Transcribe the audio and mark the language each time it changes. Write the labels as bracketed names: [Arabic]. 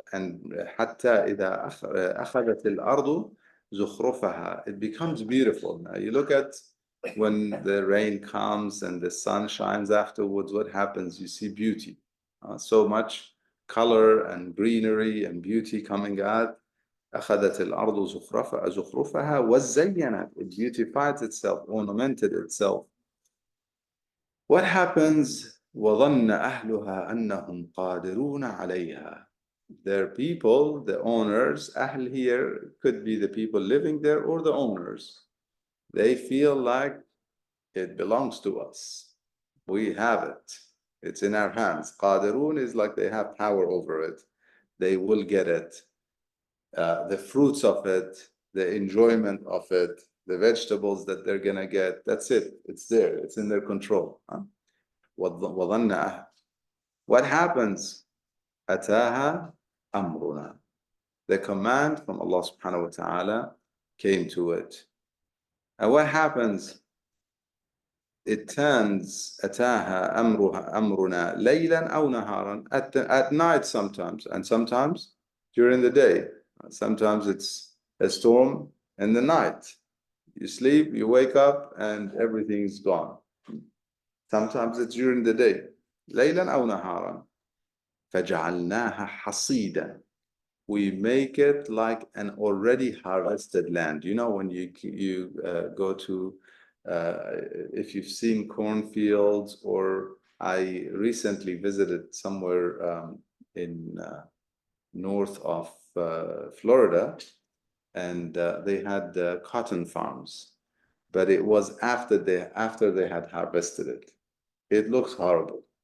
[English] And [Arabic] حتى إذا أخذت الأرض زخرفها, [English] it becomes beautiful. Now you look at when the rain comes and the sun shines afterwards, what happens? You see beauty. So much color and greenery and beauty coming out. [Arabic] أخذت الأرض زخرفها وزينت. [English] It beautified itself, ornamented itself. What happens? [Arabic] وظن أهلها أنهم قادرون عليها. [English] Their people, the owners, أهل here could be the people living there or the owners. They feel like it belongs to us. We have it. It's in our hands. قادرون is like they have power over it. They will get it. The fruits of it, the enjoyment of it, the vegetables that they're gonna get. That's it. It's there. It's in their control. وظن What happens? [Arabic] أتاها أمرنا. [English] The command from Allah subhanahu wa ta'ala came to it. And what happens? It turns [Arabic] أتاها أمرنا ليلا أو نهارا, [English] at night sometimes, and sometimes during the day. Sometimes it's a storm in the night. You sleep, you wake up, and everything's gone. Sometimes it's during the day. [Arabic] ليلا أو نهارا فجعلناها حصيدا. [English] We make it like an already harvested land. You know, when you go to, if you've seen cornfields, or I recently visited somewhere in north of Florida, and they had cotton farms, but it was after they had harvested it. It looks horrible.